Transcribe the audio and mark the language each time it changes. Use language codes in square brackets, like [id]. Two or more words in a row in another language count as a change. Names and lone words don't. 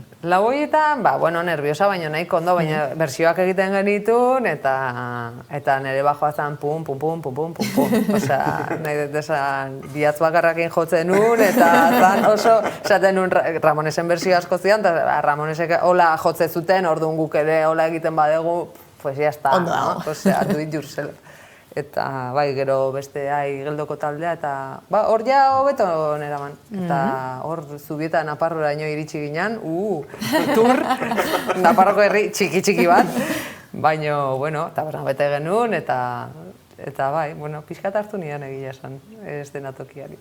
[eu] 4 horietan, nerviosa, baina nahiko ondo, baina bertsioak egiten genitun, eta nire bajoa zen pum, pum, pum, pum, pum, pum, pum. Osea, nahi dut esan, biatz bakarrakin jotzen nun, eta zan oso, esaten nun Ramonesen bersio asko zidan, eta Ramonesek hola jotze zuten, orduan guk ere hola egiten badegu, [es] pues ya está, no? [eu] Osea, [en] do it yourself. [eu] Eta gero beste geldoko taldea, eta hor ja hobeto neraman. Eta hor Zubieta Naparroraino iritsi ginen, tur, Naparroko herri txiki bat. Baina, eta bete genuen, eta pixkat hartu nian egia esan, ez denatokiari.